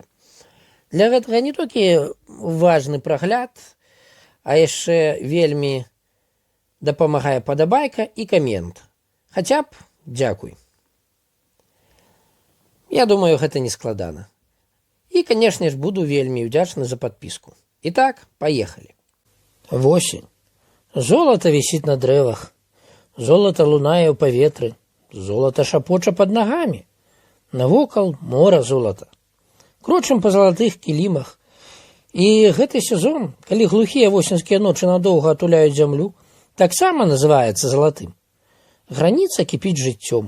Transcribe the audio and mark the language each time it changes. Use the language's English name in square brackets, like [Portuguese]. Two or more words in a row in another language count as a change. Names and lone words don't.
[Belarusian] Для гэтага не толькі важны прагляд, а яшчэ вельмі дапамагае падабайка і камент. Хаця б дзякуй. Я думаю, гэта не складана. І, канешне ж, буду вельмі ўдзячны за падпіску. [Russian] Итак, поехали. Восень. Золото висит [Belarusian] на дрэвах. Золото лунае ў паветры. Золото шапоча под ногамі. Навокал мора золота. Крочым па залатых кілімах. І гэты сезон, калі глухія восеньскія ночы надоўга атуляюць зямлю, таксама называецца залатым. Граніца кіпіць жыццём.